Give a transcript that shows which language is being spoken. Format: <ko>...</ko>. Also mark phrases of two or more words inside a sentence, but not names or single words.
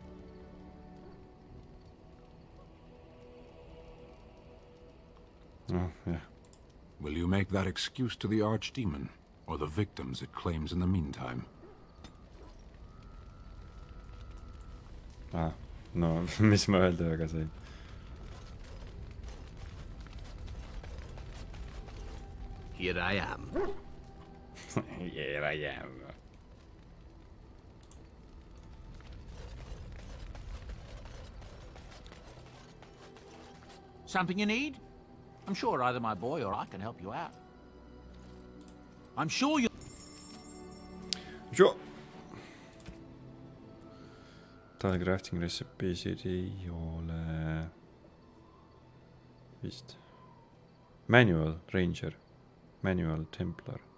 <en>Oh, yeah. Will you make that excuse to the Archdemon, or the victims it claims in the meantime? No,</en> <et>mis ma öelda väga sain?</et> <en>Here I am. Here I am. Something you need? I'm sure either my boy or I can help you out. I'm sure you... Sure.</en> <et>Tal</et> <en>crafting recipe'sid</en> <et>ei ole... Vist. Manual Ranger. Manual Templar.</et>